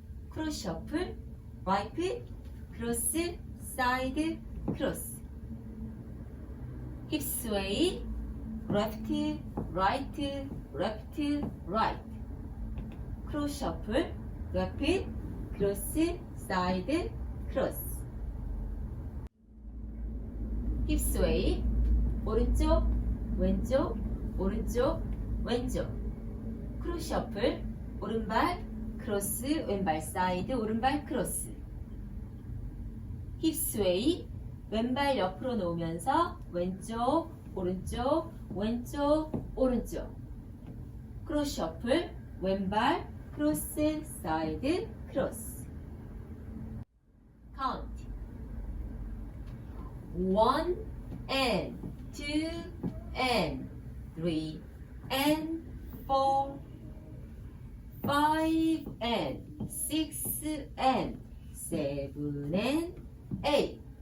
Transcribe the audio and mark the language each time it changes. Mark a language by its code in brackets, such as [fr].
[en] Cross shuffle, right, cross, side, cross. Hip sway, left, right, left, right. Cross shuffle, left, cross, side, cross. Hip sway, [ko] 오른쪽, 왼쪽, 오른쪽, 왼쪽. 크로스 셔플, 오른발, 크로스, 왼발 사이드, 오른발 크로스. 힙 스웨이, 왼발 옆으로 놓으면서 왼쪽, 오른쪽, 왼쪽, 오른쪽. 크로스 셔플, 왼발, 크로스, 사이드, 크로스. 카운트. [en] 1 and 2 and 3 and 4 5 and 6 and 7 and 8